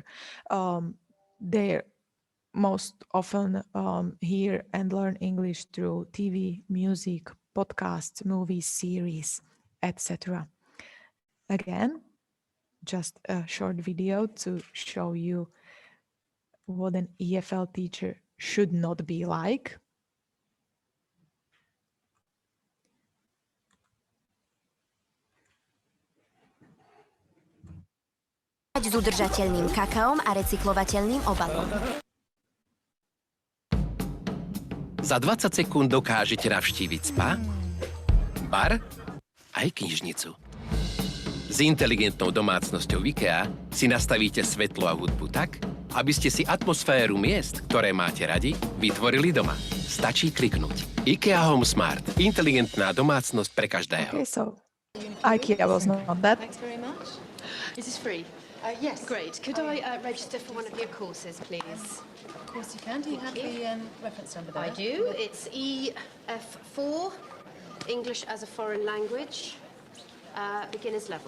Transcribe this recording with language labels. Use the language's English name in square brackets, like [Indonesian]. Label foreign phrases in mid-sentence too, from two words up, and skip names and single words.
[English] They most often hear and learn English through TV, music, podcasts, movies, series, etc. Again, just a short video to show you what an EFL teacher should not be like? [Slovak] S udržateľným kakaom a recyklovateľným obalom. Za 20 sekúnd dokážete navštíviť spa, bar aj knižnicu. S inteligentnou domácnosťou IKEA si nastavíte svetlo a hudbu tak, aby ste si atmosféru miest, ktoré máte radi, vytvorili doma. Stačí kliknúť. IKEA Home Smart. Inteligentná domácnosť pre každého. [English] Okay, so IKEA was not that. Thanks very much. Is this free? Yes. Great. Could I register for one of your courses, please? Of course you can. Do you have the reference number there? I do. It's EF4, English as a foreign language, beginner's level.